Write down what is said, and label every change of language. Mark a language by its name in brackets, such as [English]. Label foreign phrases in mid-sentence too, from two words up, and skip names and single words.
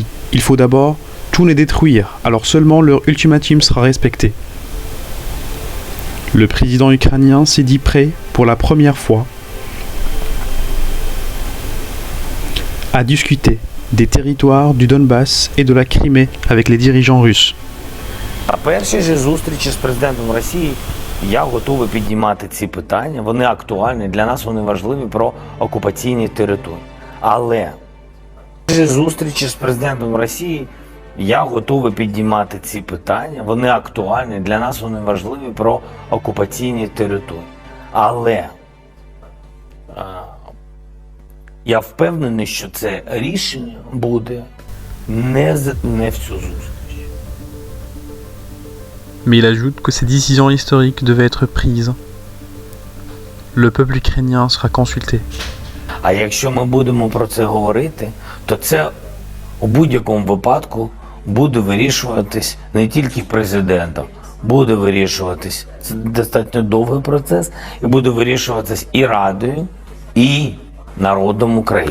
[French] Il faut d'abord tout les détruire, alors seulement leur ultimatum sera respecté. Le président ukrainien s'est dit prêt, pour la première fois, à discuter des territoires du Donbass et de la Crimée avec les dirigeants russes. [Ukrainian] На першій же зустрічі з президентом Росії я готовий піднімати ці питання. Вони актуальні, для нас вони важливі, про окупаційні території. Але на першій зустрічі з президентом Росії я готовий піднімати ці питання. Вони актуальні, для нас вони важливі, про окупаційні території. Але я впевнений, що це рішення буде не в цю зустріч. [French] Mais il ajoute que ces décisions historiques devaient être prises. Le peuple ukrainien sera consulté. [Ukrainian] А якщо ми будемо про це говорити, то це у будь-якому випадку буде вирішуватись не тільки президентом, буде вирішуватись, це достатньо довгий процес, і буде вирішуватись і Радою, і народом України.